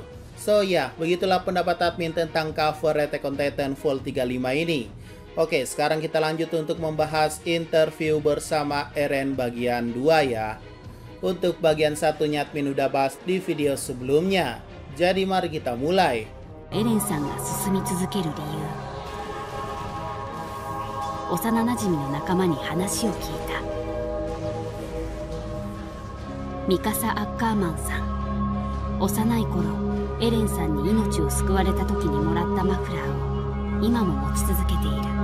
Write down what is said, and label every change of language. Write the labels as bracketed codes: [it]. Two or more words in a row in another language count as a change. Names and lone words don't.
[id] So ya, begitulah pendapat admin tentang cover Attack on Titan Vol 35 ini. Oke, sekarang kita lanjut untuk membahas interview bersama Eren bagian 2 ya. Untuk bagian satunya admin udah bahas di video sebelumnya. Jadi mari kita mulai. [ja] エレンさんが進み続ける理由、幼なじみの仲間に話を聞いた。ミカサ・アッカーマンさん、幼い頃エレンさんに命を救われた時にもらったマフラーを今も持ち続けている。